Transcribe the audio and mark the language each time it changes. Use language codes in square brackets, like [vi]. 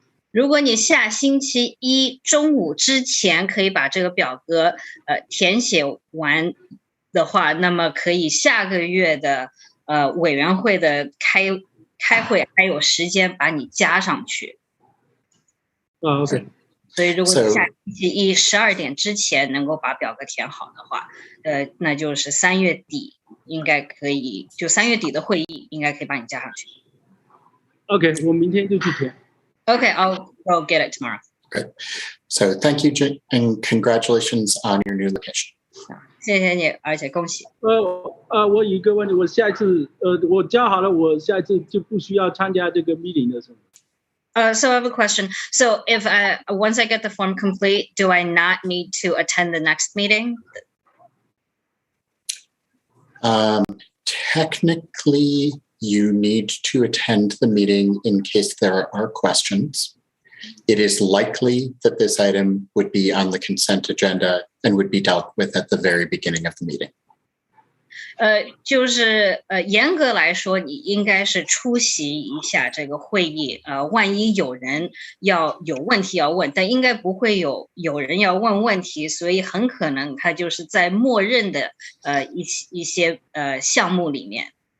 [zh] 如果你下星期一中午之前可以把这个表格填写完的话，那么可以下个月的委员会的开会还有时间把你加上去。 [en] OK。 [zh] 所以如果你下星期一12点之前能够把表格填好的话，那就是3月底应该可以，就3月底的会议应该可以把你加上去。 OK， 我明天就去填。 [en] Okay, I'll go get it tomorrow. Good. So thank you, Jing, and congratulations on your new location. [zh] 谢谢你，而且恭喜。我有一个问题，我下一次我交好了，我下一次就不需要参加这个 meeting 的是吗 [en] ？So I have a question. So if once I get the form complete, do I not need to attend the next meeting? Technically, you need to attend the meeting in case there are questions. It is likely that this item would be on the consent agenda and would be dealt with at the very beginning of the meeting. [zh] 就是严格来说，你应该是出席一下这个会议。万一有人有问题要问，但应该不会有人要问问题，所以很可能它就是在默认的一些项目里面。